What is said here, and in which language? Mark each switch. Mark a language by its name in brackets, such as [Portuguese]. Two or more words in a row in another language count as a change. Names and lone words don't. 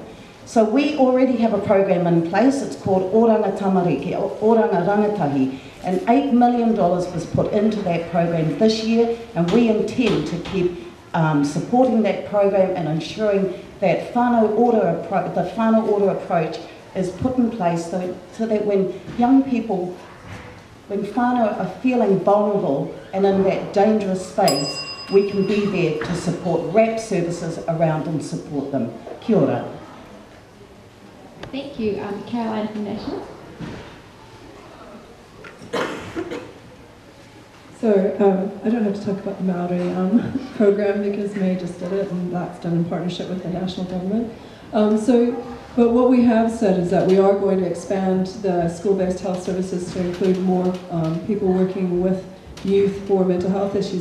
[English] So we already have a program in place. It's called Oranga Tamariki, Oranga Rangatahi, and $8 million was put into that program this year, and we intend to keep supporting that program and ensuring that the whānau order approach is put in place so that when young people, when whānau are feeling vulnerable and in that dangerous space, we can be there to support RAP services around and support them. [Māori] Kia ora. [English] Thank you. Carolyn from National. So I don't have to talk about the Māori program because May just did it, and that's done in partnership with the national government. But what we have said is that we are going to expand the school-based health services to include more people working with youth for mental health issues.